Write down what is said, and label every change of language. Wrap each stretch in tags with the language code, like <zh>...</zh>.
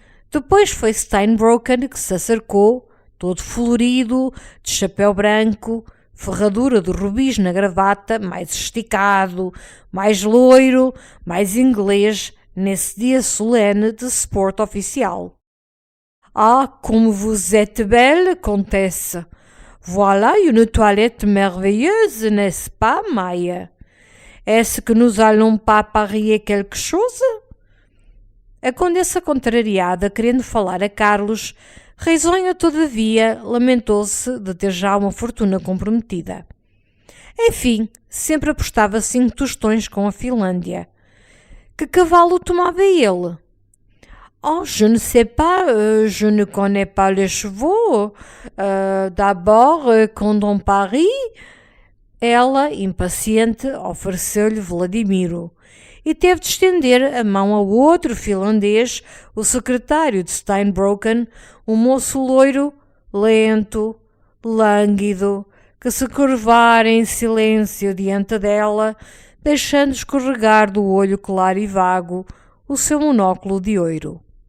<pt>Depois foi Steinbrocken que se acercou, todo florido, de chapéu branco, ferradura de rubis na gravata, mais esticado, mais loiro, mais inglês, nesse dia solene de sport oficial.</pt> <fr>Ah, comme vous êtes belle, comtesse! Voilà une toilette merveilleuse, n'est-ce pas, Maia? Est-ce que nous allons pas parier quelque chose?</fr> <pt>A condessa, contrariada, querendo falar a Carlos, risonha todavia, lamentou-se de ter já uma fortuna comprometida. Enfim, sempre apostava 5 tostões com a Finlândia. Que cavalo tomava ele?</pt> <fr>Oh, je ne sais pas, je ne connais pas les chevaux. D'abord, quand on parie...</fr> <pt>Ela, impaciente, ofereceu-lhe Vladimiro e teve de estender a mão ao outro finlandês, o secretário de Steinbrocken, um moço loiro, lento, lânguido, que se curvara em silêncio diante dela, deixando escorregar do olho claro e vago o seu monóculo de ouro.</pt>